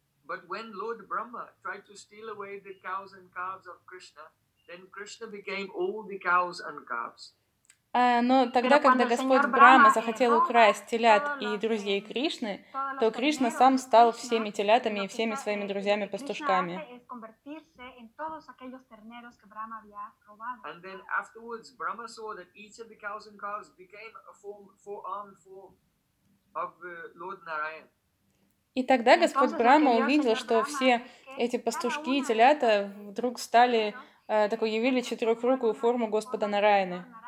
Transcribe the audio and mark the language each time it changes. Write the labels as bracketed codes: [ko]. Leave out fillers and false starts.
[en] But when Lord Brahma tried to steal away the cows and calves of Krishna, then Krishna became all the cows and calves. [ru] Но тогда, когда Господь Брама захотел украсть телят и друзей Кришны, то Кришна сам стал всеми телятами и всеми своими друзьями-пастушками. [en] And then afterwards, Brahma saw that each of the cows and calves became a form, four-armed form of Lord Narayan. [ru] И тогда Господь Брама увидел, что все эти пастушки и телята вдруг стали такой, явили четырехрукую форму Господа Нараяны.